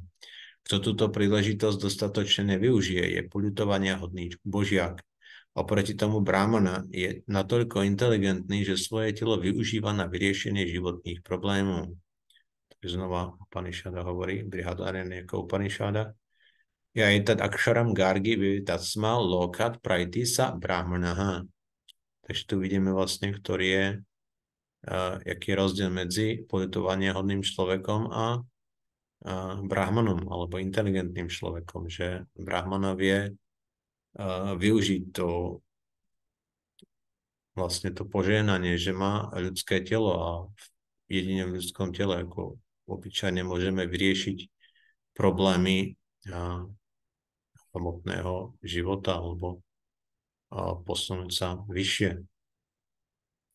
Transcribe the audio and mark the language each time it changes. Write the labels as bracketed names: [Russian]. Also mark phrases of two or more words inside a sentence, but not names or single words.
[Slovak] Kto túto príležitosť dostatočne nevyužije, je poľutovania hodný božiak. Oproti tomu Brahmana je natoľko inteligentný, že svoje telo využíva na vyriešenie životných problémov. Takže znova Upanishada hovorí, Brihad Aranyaka Upanishada. [Sanskrit] Ja etad aksharam gargi vivitasma lokat praitisa brahmanaha. [Slovak] Takže tu vidíme vlastne, aký je rozdiel medzi poľutovania hodným človekom a brahmanom, alebo inteligentným človekom, že brahmana vie využiť to vlastne to požehnanie, že má ľudské telo a jedine v ľudskom tele, ako obyčajne môžeme vyriešiť problémy hmotného života alebo posunúť sa vyššie.